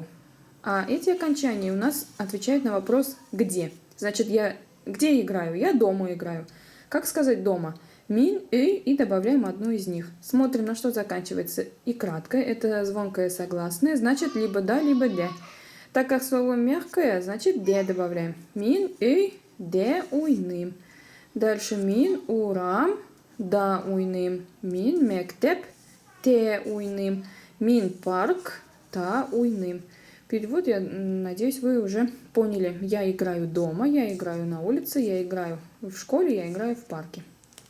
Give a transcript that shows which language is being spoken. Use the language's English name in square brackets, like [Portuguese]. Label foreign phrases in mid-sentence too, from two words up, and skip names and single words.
[Russian] А эти окончания у нас отвечают на вопрос «где?». Значит, я где играю? Я дома играю. Как сказать дома? [Tatar] Мин, үй [Russian] и добавляем одну из них. Смотрим, на что заканчивается и краткое. Это звонкое согласное, значит, либо да, либо де. Так как слово мягкое, значит де добавляем. [Tatar] Мин, үй, де уйным. Дальше мин, урам, да уйным. Мин, мектеп, те уйным. Мин, парк, та уйным. [Russian] Перевод, я надеюсь, вы уже поняли. Я играю дома, я играю на улице, я играю в школе, я играю в парке.